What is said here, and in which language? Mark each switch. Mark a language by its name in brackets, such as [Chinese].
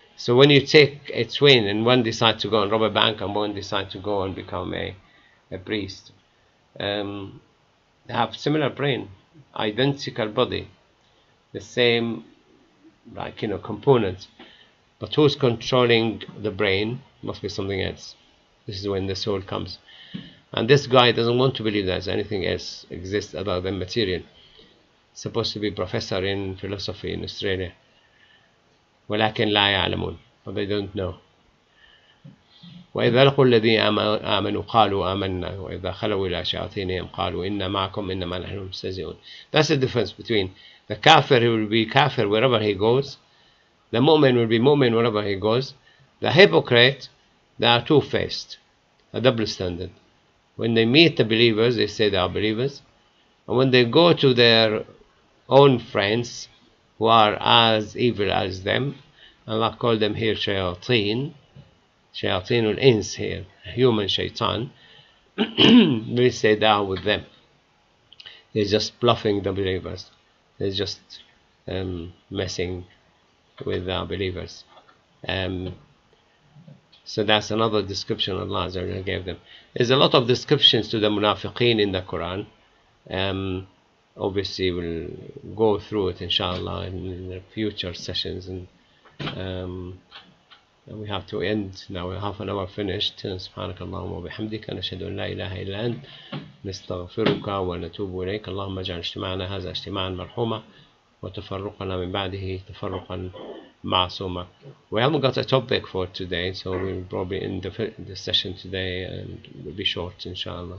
[English] So when you take a twin and one decides to go and rob a bank and one decides to go and become a priest, they have similar brain, identical body, the same components, but who's controlling the brain? Must be something else. This is when the soul comes, and this guy doesn't want to believe there's anything else exists other than material. Supposed to be professor in philosophy in Australia, ولكن لا يعلمون, but they don't know. [Arabic] وإذا لقوا الذين آمنوا قالوا آمنا وإذا خلوا إلى شياطينهم قالوا إنا معكم إنما نحن مستهزئون. [English] That's the difference between the kafir. He will be kafir wherever he goes. The mu'min will be mu'min wherever he goes. The hypocrite, they are two-faced, a double standard. When they meet the believers, they say they are believers, and when they go to their own friends who are as evil as them, Allah called them here shayateen, shayateen al-ins here, human shaitan. We say they are with them. They're just bluffing the believers. They're just messing with our believers. So that's another description Allah gave them. There's a lot of descriptions to the munafiqeen in the Quran. Obviously we'll go through it inshallah in the future sessions, and we have to end now. We're half an hour finished. [Arabic] سبحانك اللهم وبحمدك نشهد أن لا إله إلا أنت نستغفرك ونتوب إليك. اللهم اجعل اجتماعنا هذا اجتماعا مرحوما وتفرقنا من بعده تفرقا معصوما. [English] We haven't got a topic for today, so we'll probably end the session today and we'll be short inshallah.